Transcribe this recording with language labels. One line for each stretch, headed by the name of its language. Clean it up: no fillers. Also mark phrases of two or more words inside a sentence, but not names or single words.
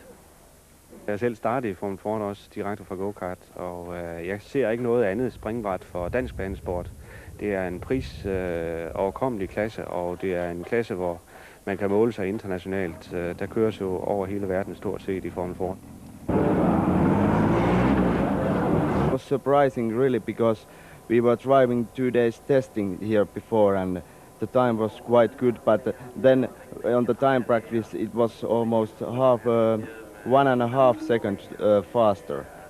Danish: Jeg selv startede i Formel Ford også direkte fra go-kart, og jeg ser ikke noget andet springbræt for dansk banesport. Det er en overkommelig klasse, og det er en klasse, hvor man kan måle sig internationalt. Der køres jo over hele verden stort set i Formel Ford.
English: It was surprising really because we were driving 2 days testing here before and the time was quite good, but then on the time practice it was almost 1.5 seconds faster.